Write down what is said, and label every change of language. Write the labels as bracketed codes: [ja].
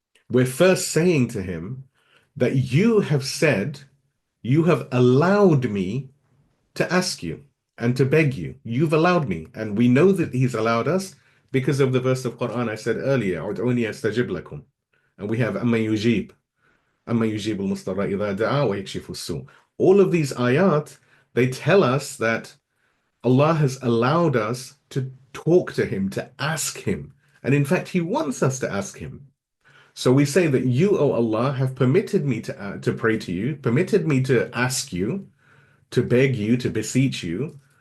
[en] We're first saying to Him that you have said, you have allowed me to ask you and to beg you. You've allowed me. And we know that He's allowed us because of the verse of Quran I said earlier, [ar] "Ud'uni astajib lakum." [en] and we have [ar] أَمَّن يُجِيبُ الْمُضْطَرَّ إِذَا دَعَا وَيَكْشِفُ السُّوءَ. [en] All of these ayat, they tell us that Allah has allowed us to talk to Him, to ask Him. And in fact, He wants us to ask Him. So we say that you, O Allah, have permitted me to pray to you, permitted me to ask you, to beg you, to beseech you.